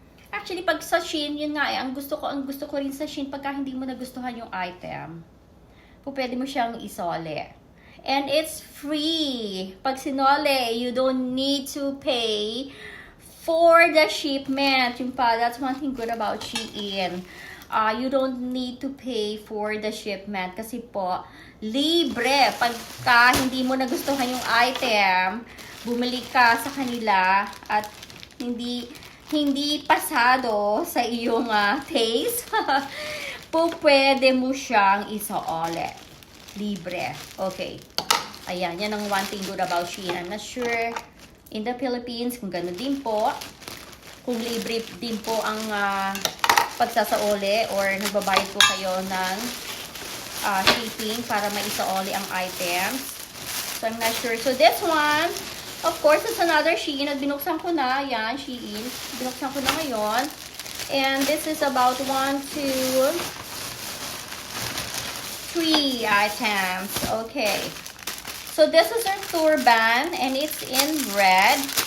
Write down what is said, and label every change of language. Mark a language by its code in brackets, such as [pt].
[tl] Actually, pag sa Shein, yun nga ang gusto ko rin sa Shein, pagka hindi mo nagustuhan yung item, pwede mo siyang isole. [en] And it's free. [tl] Pag sinole, [en] you don't need to pay for the shipment. [tl] Yung pa, [en] that's one thing good about Shein. You don't need to pay for the shipment [tl] kasi po, libre. Pagka hindi mo nagustuhan yung item, bumili ka sa kanila at hindi pasado sa iyong taste, pwede mo siyang isaole. Libre. Okay. Ayan, yan ang [en] one thing good about [tl] Shein. [en] I'm not sure in the Philippines [tl] kung gano'n din po. Kung libre din po ang pagsasaole or nagbabayad po kayo ng shipping para maisaole ang items. [en] So, I'm not sure. So, this one, of course, it's another Shein [tl] at binuksan ko na. Yan, [en] Shein. [tl] Binuksan ko na ngayon. [en] And this is about 1, 2, 3 items. Okay. So, this is our turban and it's in red.